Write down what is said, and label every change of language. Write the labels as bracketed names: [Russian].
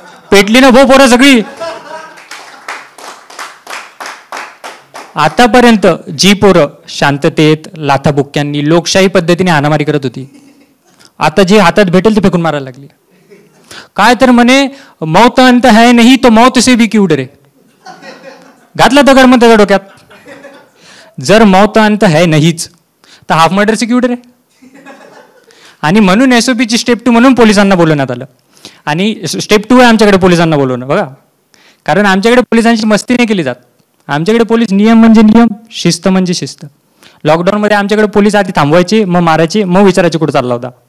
[Marathi] पेटली ना भो पोरं सगळी. आतापर्यंत जी पोरं शांततेत लाथाबुक्क्यांनी लोकशाही पद्धतीने हाणामारी करत होती, आता जे हातात भेटेल ते फेकून मारायला लागली. काय तर म्हणे [Hindi] मौत अंत है नहीं तो मौत से भी क्यों डरे. [Marathi] घातला दगड मग त्याच्या डोक्यात. [Hindi] जर मौत अंत है [Marathi] नाहीच तर [English] half murder [Hindi] से क्यों डरे. [Marathi] आणि म्हणून SOP ची स्टेप 2 म्हणून पोलिसांना बोलवण्यात आलं. आणि स्टेप 2 आहे आमच्याकडे पोलिसांना बोलवणं. बघा, कारण आमच्याकडे पोलिसांची मस्ती नाही केली जात. आमच्याकडे पोलीस नियम म्हणजे नियम, शिस्त म्हणजे शिस्त. लॉकडाऊनमध्ये आमच्याकडे पोलीस आधी थांबवायचे, मग मारायचे, मग विचारायचे कुठं चालला होता.